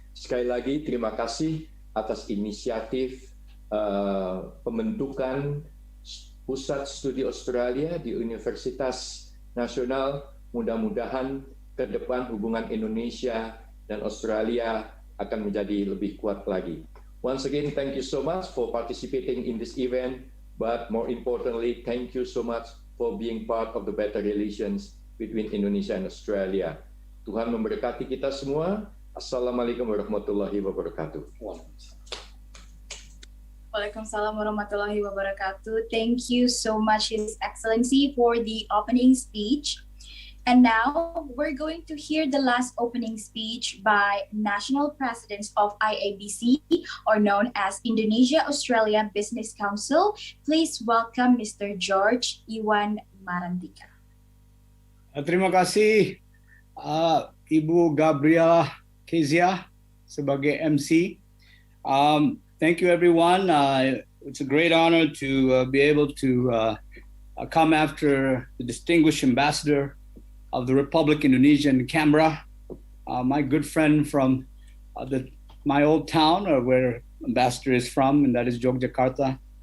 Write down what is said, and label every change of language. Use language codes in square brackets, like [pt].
[id] Sekali lagi terima kasih atas inisiatif pembentukan Pusat Studi Australia di Universitas Nasional. Mudah-mudahan ke depan hubungan Indonesia dan Australia akan menjadi lebih kuat lagi. [en] Once again, thank you so much for participating in this event, but more importantly, thank you so much for being part of the better relations between Indonesia and Australia. [id] Tuhan memberkati kita semua. Assalamualaikum warahmatullahi wabarakatuh. Waalaikumsalam warahmatullahi wabarakatuh. [en] Thank you so much, His Excellency, for the opening speech. And now we're going to hear the last opening speech by National Presidents of IABC, or known as Indonesia-Australia Business Council. Please welcome Mr. George Iwan Marantika. [id] Terima kasih Ibu Gabriela Kezia sebagai MC. [en] Thank you everyone. It's a great honor to be able to come after the distinguished ambassador of the Republic Indonesia in Canberra, my good friend from my old town, where ambassador is from, and that is Yogyakarta.